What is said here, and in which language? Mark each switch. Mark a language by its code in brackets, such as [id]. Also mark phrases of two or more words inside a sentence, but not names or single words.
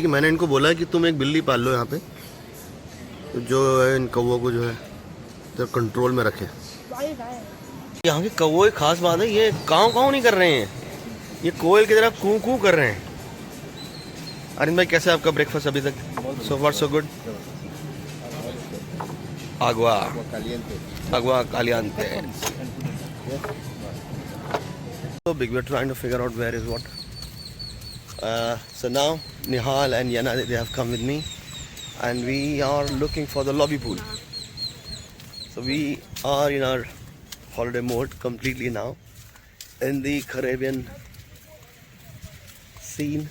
[hi] मैंने इनको बोला है कि तुम एक बिल्ली पाल लो यहाँ पे, तो जो है इन कौवों को जो है तो कंट्रोल में रखें. यहाँ के कौवे खास बात है, ये काँव नहीं कर रहे हैं. ये कोयल की तरह कू कू कर रहे हैं. अरिंद भाई कैसा है आपका ब्रेकफास्ट अभी तक? [en] so far so good. [es] Agua. Caliente. Agua caliente. [en] So big, we're trying to figure out where is what. So now Nihal and Yana, they have come with me, and we are looking for the lobby pool. So we are in our holiday mode completely now in the Caribbean scene.